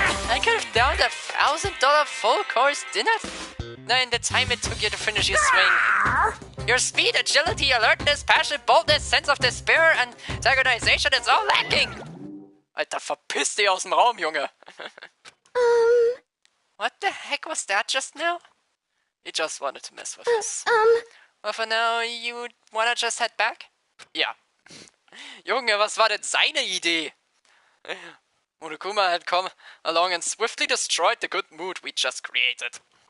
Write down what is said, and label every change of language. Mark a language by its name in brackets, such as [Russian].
[English] I could have downed $1,000 full course dinner in the time it took you to finish your swing. Your speed, agility, alertness, passion, boldness, sense of despair, and organization is all lacking. [German] Alter, verpiss dich aus dem Raum, Junge. [English] What the heck was that just now? He just wanted to mess with us. Well, for now, you wanna just head back? [German] Ja. Junge, was war denn seine Idee? [English] Monokuma had come along and swiftly destroyed the good mood we just created.